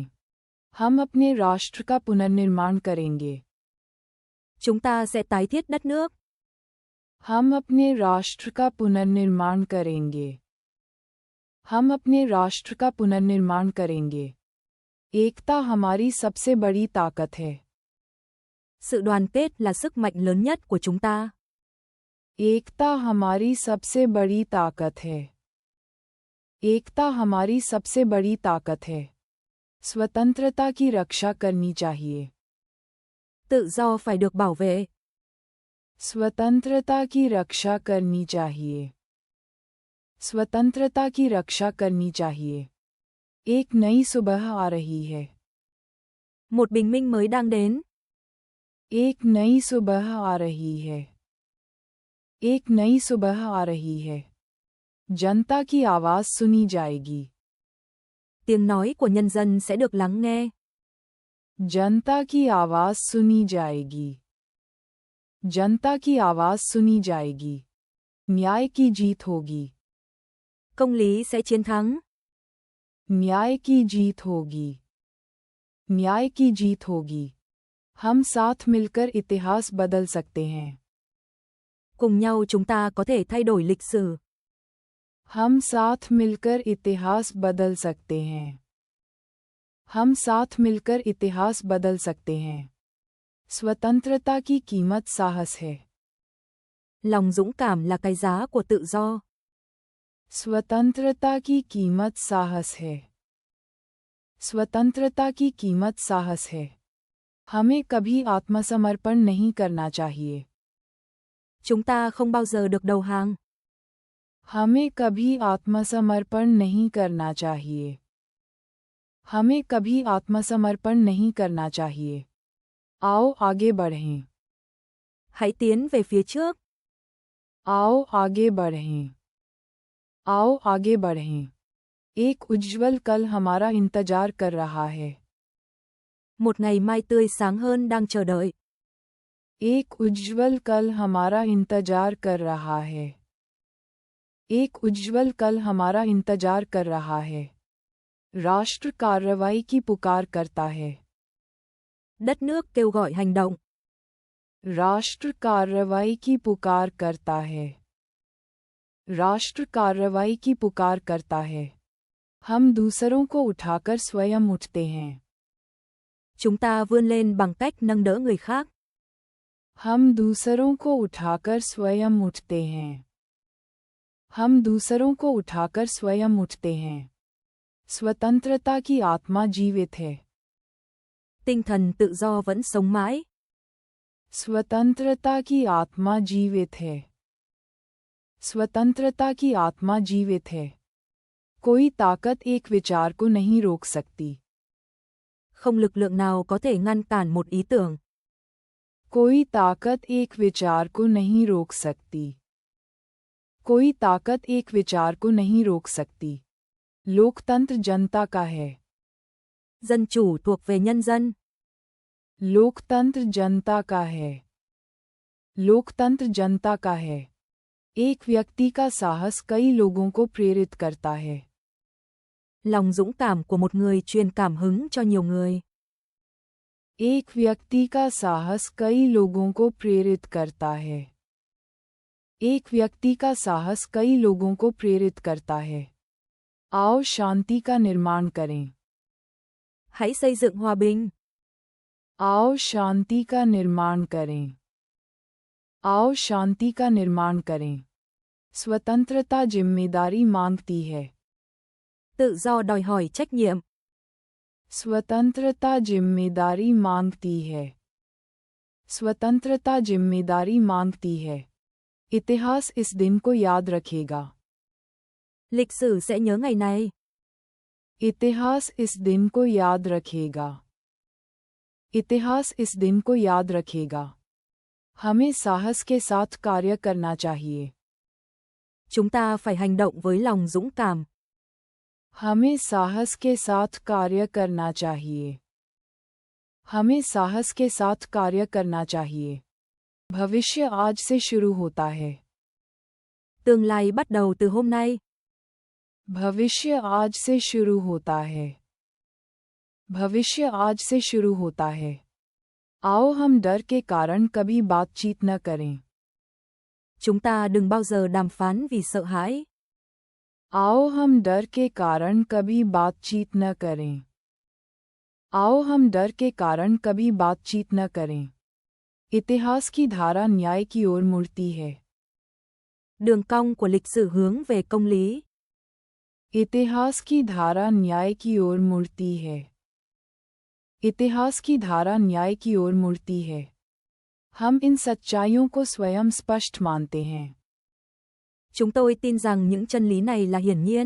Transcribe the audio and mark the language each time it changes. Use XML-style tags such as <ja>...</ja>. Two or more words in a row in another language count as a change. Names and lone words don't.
<hi>हम अपने राष्ट्र का पुनर्निर्माण करेंगे।</hi> <vi>Chúng ta sẽ tái thiết đất nước.</vi> <hi>हम अपने राष्ट्र का पुनर्निर्माण करेंगे। हम अपने राष्ट्र का पुनर्निर्माण करेंगे। एकता हमारी सबसे बड़ी ताकत है।</hi> <vi>Sự đoàn kết là sức mạnh lớn nhất của chúng ta.</vi> <hi>एकता हमारी सबसे बड़ी ताकत है। एकता हमारी सबसे बड़ी ताकत है। स्वतंत्रता की रक्षा करनी चाहिए।</hi> <vi>Tự do phải được bảo vệ.</vi> <hi>स्वतंत्रता की रक्षा करनी चाहिए। स्वतंत्रता की रक्षा करनी चाहिए। एक नई सुबह आ रही है।</hi> <vi>Một bình minh mới đang đến.</vi> <hi>एक नई सुबह आ रही है। एक नई सुबह आ रही है। जनता की आवाज सुनी जाएगी।</hi> <vi>Tiếng nói của nhân dân sẽ được lắng nghe.</vi> <hi>जनता की आवाज सुनी जाएगी। जनता की आवाज सुनी जाएगी। न्याय की जीत होगी।</hi> <vi>Công lý sẽ chiến thắng.</vi> <hi>न्याय की जीत होगी। न्याय की जीत होगी। हम साथ मिलकर इतिहास बदल सकते हैं।</hi> <vi>Cùng nhau chúng ta có thể thay đổi lịch sử.</vi> <hi>हम साथ मिलकर इतिहास बदल सकते हैं। हम साथ मिलकर इतिहास बदल सकते हैं। स्वतंत्रता की कीमत साहस है।</hi> <vi>Lòng dũng cảm là cái giá của tự do.</vi> <hi>स्वतंत्रता की कीमत साहस है। स्वतंत्रता की कीमत साहस है। हमें कभी आत्मसमर्पण नहीं करना चाहिए।</hi> <vi>Chúng ta không bao giờ được đầu hàng.</vi> <hi>हमें कभी आत्मसमर्पण नहीं करना चाहिए। हमें कभी आत्मसमर्पण नहीं करना चाहिए। आओ आगे बढ़ें।</hi> <vi>Hãy tiến về phía trước.</vi> <hi>आओ आगे बढ़ें। आओ आगे बढ़ें। एक उज्जवल कल हमारा इंतजार कर रहा है।</hi> <vi>Một ngày mai tươi sáng hơn đang chờ đợi.</vi> <hi>एक उज्जवल कल हमारा इंतजार कर रहा है। एक उज्जवल कल हमारा इंतजार कर रहा है। राष्ट्र कार्रवाई की पुकार करता है।</hi> <vi>Đất nước kêu gọi hành động.</vi> <hi>राष्ट्र कार्रवाई की पुकार करता है। राष्ट्र कार्रवाई की पुकार करता है। हम दूसरों को उठाकर स्वयं उठते हैं।</hi> <vi>Chúng ta vươn lên bằng cách nâng đỡ người khác.</vi> <hi>हम दूसरों को उठाकर स्वयं उठते हैं। हम दूसरों को उठाकर स्वयं उठते हैं। स्वतंत्रता की आत्मा जीवित है।</hi> <vi>Tinh thần tự do vẫn sống mãi.</vi> <hi>स्वतंत्रता की आत्मा जीवित है। स्वतंत्रता की आत्मा जीवित है। कोई ताकत एक विचार को नहीं रोक सकती।</hi> <vi>Không lực lượng nào có thể ngăn cản một ý tưởng.</vi> <hi>कोई ताकत एक विचार को नहीं रोक सकती। कोई ताकत एक विचार को नहीं रोक सकती। लोकतंत्र जनता का है।</hi> <vi>Dân chủ thuộc về nhân dân.</vi> <hi>लोकतंत्र जनता का है। लोकतंत्र जनता का है। एक व्यक्ति का साहस कई लोगों को प्रेरित करता है।</hi> <vi>Lòng dũng cảm của một người truyền cảm hứng cho nhiều người.</vi> <hi>एक व्यक्ति का साहस कई लोगों को प्रेरित करता है। एक व्यक्ति का साहस कई लोगों को प्रेरित करता है। आओ शांति का निर्माण करें।</hi> <vi>Hãy xây dựng hòa bình.</vi> <hi>आओ शांति का निर्माण करें। आओ शांति का निर्माण करें। स्वतंत्रता जिम्मेदारी मांगती है।</hi> <vi>Tự do đòi hỏi trách nhiệm.</vi> <hi>स्वतंत्रता जिम्मेदारी मांगती है। स्वतंत्रता जिम्मेदारी मांगती है। इतिहास इस दिन को याद रखेगा।</hi> <vi>Lịch sử sẽ nhớ ngày này.</vi> <hi>इतिहास इस दिन को याद रखेगा। इतिहास इस दिन को याद रखेगा। हमें साहस के साथ कार्य करना चाहिए।</hi> <vi>Chúng ta phải hành động với lòng dũng cảm.</vi> <hi>हमें साहस के साथ कार्य करना चाहिए। हमें साहस के साथ कार्य करना चाहिए। भविष्य आज से शुरू होता है।</hi> <vi>Tương lai bắt đầu từ hôm nay.</vi> <hi>भविष्य आज से शुरू होता है। भविष्य आज से शुरू होता है। आओ हम डर के कारण कभी बातचीत न करें।</hi> <vi>Chúng ta đừng bao giờ đàm phán vì sợ hãi.</vi> <hi>आओ हम डर के कारण कभी बातचीत न करें। आओ हम डर के कारण कभी बातचीत न करें। इतिहास की धारा न्याय की ओर मुड़ती है।</hi> <vi>Đường cong của lịch sử hướng về công lý.</vi> <hi>इतिहास की धारा न्याय की ओर मुड़ती है। इतिहास की धारा न्याय की ओर मुड़ती है। हम इन सच्चाइयों को स्वयं स्पष्ट मानते हैं।</hi> <vi>Chúng tôi tin rằng những chân lý này là hiển nhiên.</vi>